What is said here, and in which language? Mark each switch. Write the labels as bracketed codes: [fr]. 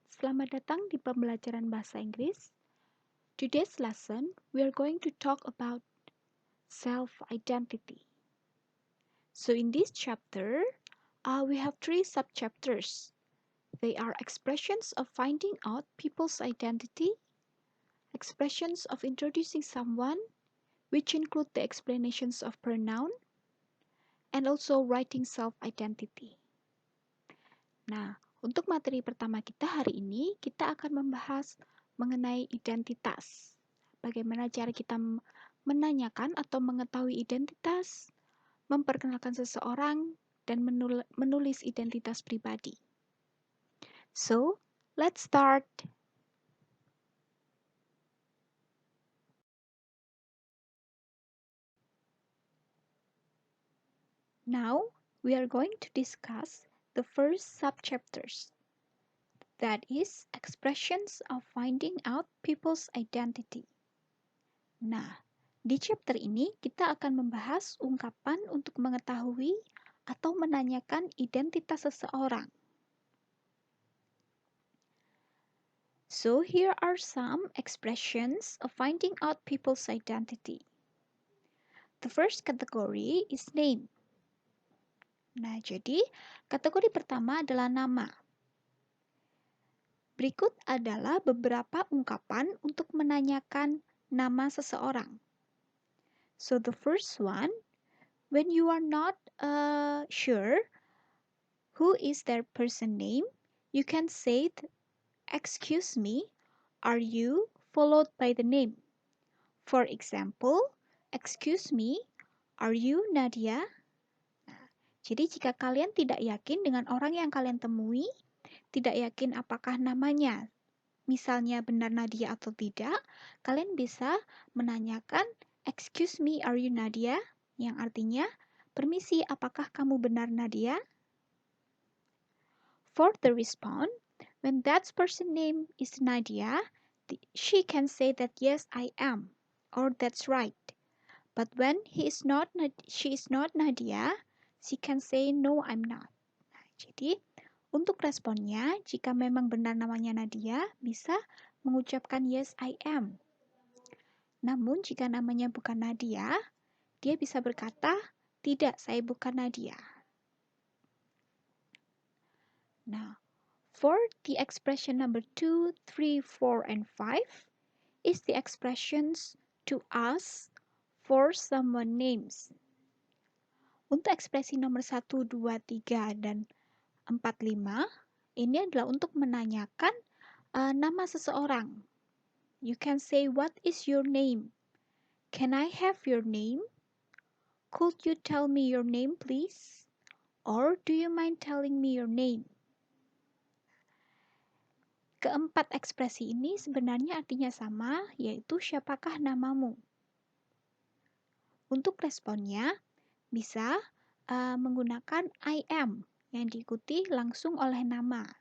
[id] Selamat datang di pembelajaran bahasa Inggris. [en] Today's lesson, we are going to talk about self-identity. So in this chapter, we have three sub-chapters. They are expressions of finding out people's identity, expressions of introducing someone, which include the explanations of pronoun, and also writing self-identity. [id] Nah, untuk materi pertama kita hari ini, kita akan membahas mengenai identitas. Bagaimana cara kita menanyakan atau mengetahui identitas, memperkenalkan seseorang, dan menulis identitas pribadi. [en] So, let's start. Now, we are going to discuss the first subchapters. That is, expressions of finding out people's identity. [id] Nah, di chapter ini kita akan membahas ungkapan untuk mengetahui atau menanyakan identitas seseorang. [en] So here are some expressions of finding out people's identity. The first category is name. [id] Nah, jadi kategori pertama adalah nama. Berikut adalah beberapa ungkapan untuk menanyakan nama seseorang. [en] So the first one, when you are not sure who is their person name, you can say, excuse me, are you, followed by the name. For example, excuse me, are you Nadia? [id] Nah, jadi jika kalian tidak yakin dengan orang yang kalian temui, tidak yakin apakah namanya, misalnya benar Nadia atau tidak, kalian bisa menanyakan, [en] excuse me, are you Nadia? [id] Yang artinya, permisi, apakah kamu benar Nadia? [en] For the response, when that person name is Nadia, she can say that yes, I am, or that's right. But when she is not Nadia, she can say no, I'm not. [id] Nah, jadi untuk responnya, jika memang benar namanya Nadia, bisa mengucapkan [en] yes, I am. [id] Namun jika namanya bukan Nadia, dia bisa berkata, tidak, saya bukan Nadia. [en] Nah, for the expression number 2, 3, 4, and 5 is the expressions to ask for someone names. [id] Untuk ekspresi nomor 1, 2, 3, dan 4, 5, ini adalah untuk menanyakan nama seseorang. [en] You can say, what is your name? Can I have your name? Could you tell me your name, please? Or do you mind telling me your name? [id] Keempat ekspresi ini sebenarnya artinya sama, yaitu siapakah namamu? Untuk responnya, bisa menggunakan I am yang diikuti langsung oleh nama.